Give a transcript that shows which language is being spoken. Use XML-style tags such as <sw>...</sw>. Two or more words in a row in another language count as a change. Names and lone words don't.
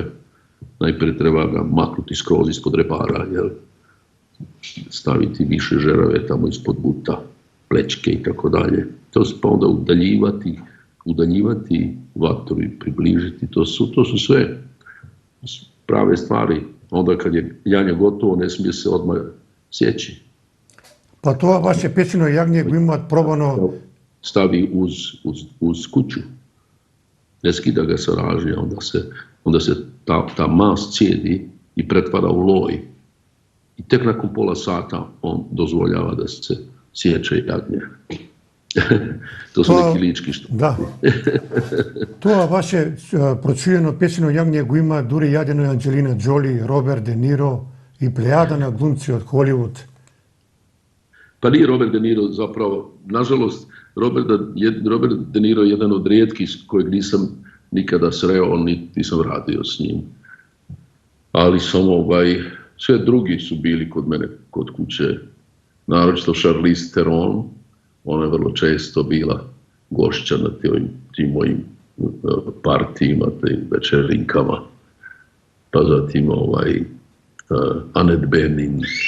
<hr>Najprije treba ga maknuti skroz ispod repara, staviti više žerave tamo ispod buta, plečke i tako dalje. To se pa onda udaljivati vatru i približiti. To su sve prave stvari. Onda kad je janje gotovo, ne smije se odmah sjeći.</hr> <mk>Pa тоа ваше печено јагње го имаат пробано...</mk> <hr>Stavi uz kuću. Ne skida ga sa ražnja, onda se ta mast cijedi i pretvara u loj. I tek nakon pola sata on dozvoljava da se sječe jagnje. To su neki lički što.</hr> <mk>Да. Тоа ваше прочуено печено јагње го има дури јадено и Анџелина Џоли, Роберт Де Ниро и плејада на глумци од Холивуд.</mk> <hr>Pa nije Robert De Niro zapravo, nažalost, Robert De Niro je jedan od rijetkih kojeg nisam nikada sreo, niti sam radio s njim. Ali sam sve drugi su bili kod mene kod kuće, naročito Charlize Theron, ona je vrlo često bila gošća na tim mojim partijima, tim večerinkama, pa zatim Annette Bening,</hr>